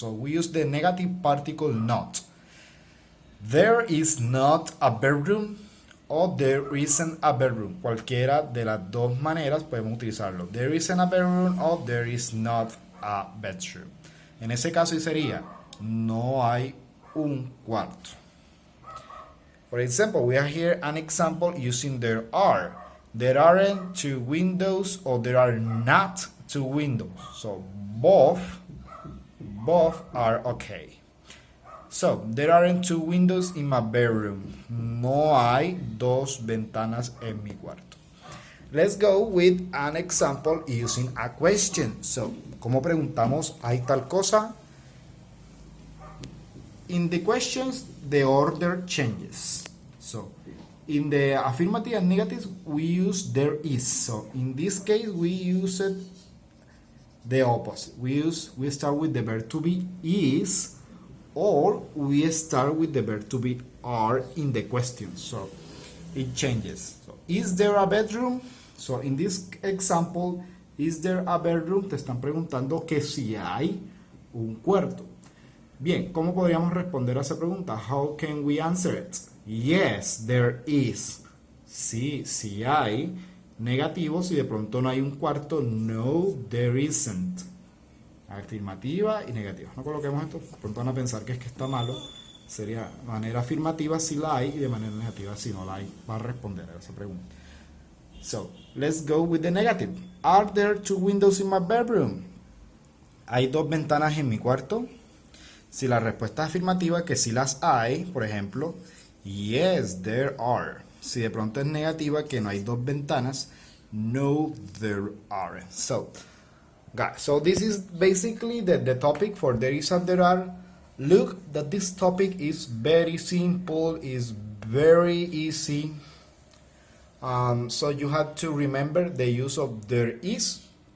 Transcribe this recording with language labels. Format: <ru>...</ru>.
<en>So we use the negative particle not. There is not a bedroom, or there isn't a bedroom.</en> <es>Cualquiera de las dos maneras podemos utilizarlo.</es> <en>There isn't a bedroom, or there is not a bedroom.</en> <es>En ese caso sería no hay un cuarto.</es> <en>For example, we have here an example using there are. There aren't 2 windows, or there are not 2 windows. So both are okay. So there aren't 2 windows in my bedroom.</en> <es>No hay 2 ventanas en mi cuarto.</es> <en>Let's go with an example using a question.</en> <es>So, ¿cómo preguntamos hay tal cosa?</es> <en>In the questions, the order changes. So, in the affirmative and negatives, we use there is. So, in this case, we use it the opposite. We start with the verb to be is, or we start with the verb to be are in the question. So, it changes. So, is there a bedroom? So, in this example, is there a bedroom?</en> <es>Te están preguntando que si hay un cuarto. Bien, ¿cómo podríamos responder a esa pregunta?</es> <en>How can we answer it? Yes, there is.</en> <es>Sí, sí hay. Negativo, si de pronto no hay un cuarto,</es> <en>no, there isn't.</en> <es>Afirmativa y negativa. No coloquemos esto, de pronto van a pensar que es que está malo. Sería de manera afirmativa si la hay y de manera negativa si no la hay. Va a responder a esa pregunta.</es> <en>So, let's go with the negative. Are there 2 windows in my bedroom?</en> <es>¿Hay 2 ventanas en mi cuarto? Si la respuesta es afirmativa, que si las hay, por ejemplo,</es> <en>yes, there are.</en> <es>Si de pronto es negativa, que no hay 2 ventanas,</es> <en>no, there aren't. So, guys, so this is basically the topic for there is and there are. Look that this topic is very simple, is very easy. So you have to remember the use of there is.</en>